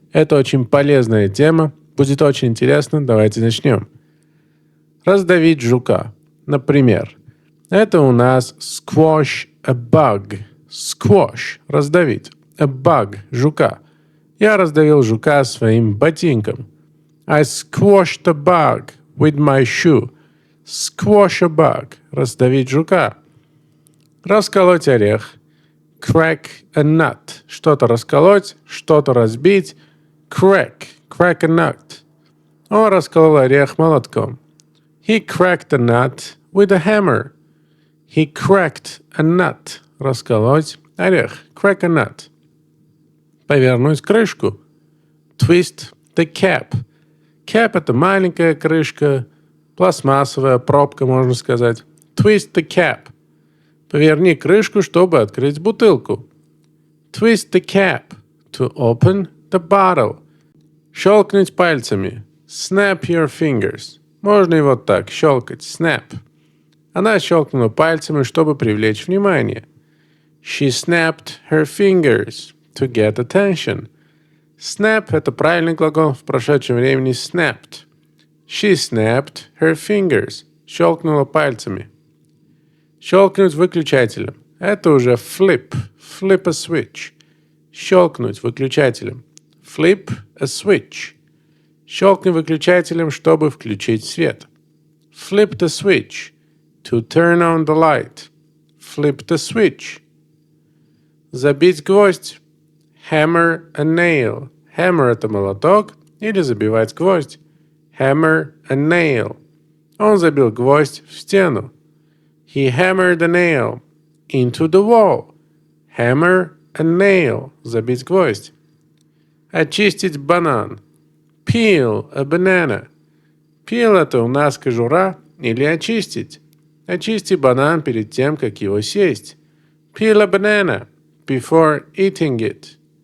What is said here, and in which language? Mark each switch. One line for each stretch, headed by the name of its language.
Russian: Это очень полезная тема. Будет очень интересно. Давайте начнем. Раздавить жука. Например, это у нас
English: squash a bug. Squash – раздавить. A bug – жука.
Russian: Я раздавил жука своим ботинком.
English: I squashed a bug with my shoe. Squash a bug –
Russian: раздавить жука. Расколоть орех.
English: Crack a nut
Russian: – что-то расколоть, что-то разбить.
English: Crack a nut.
Russian: Он расколол орех молотком.
English: He cracked a nut with a hammer. He cracked a nut –
Russian: расколоть орех.
English: Crack a nut.
Russian: Повернуть крышку.
English: Twist the cap.
Russian: Cap – это маленькая крышка, пластмассовая пробка, можно сказать.
English: Twist the cap.
Russian: Поверни крышку, чтобы открыть бутылку.
English: Twist the cap. To open the bottle.
Russian: Щелкнуть пальцами.
English: Snap your fingers.
Russian: Можно и вот так, щелкать. Snap. Она щелкнула пальцами, чтобы привлечь внимание.
English: She snapped her fingers to get attention.
Russian: Snap – это правильный глагол, в прошедшем времени snapped.
English: She snapped her fingers.
Russian: Щелкнула пальцами. Щелкнуть выключателем. Это уже flip.
English: Flip a switch.
Russian: Щелкнуть выключателем.
English: Flip a switch.
Russian: Щелкни выключателем, чтобы включить свет.
English: Flip the switch. To turn on the light. Flip the switch.
Russian: Забить гвоздь.
English: Hammer a nail.
Russian: Hammer – это молоток или забивать гвоздь.
English: Hammer a nail.
Russian: Он забил гвоздь в стену.
English: He hammered a nail into the wall. Hammer a nail.
Russian: Забить гвоздь. Очистить банан.
English: Peel a banana.
Russian: Peel – это у нас кожура или очистить. Очисти банан перед тем, как его съесть.
English: Peel a banana before eating it.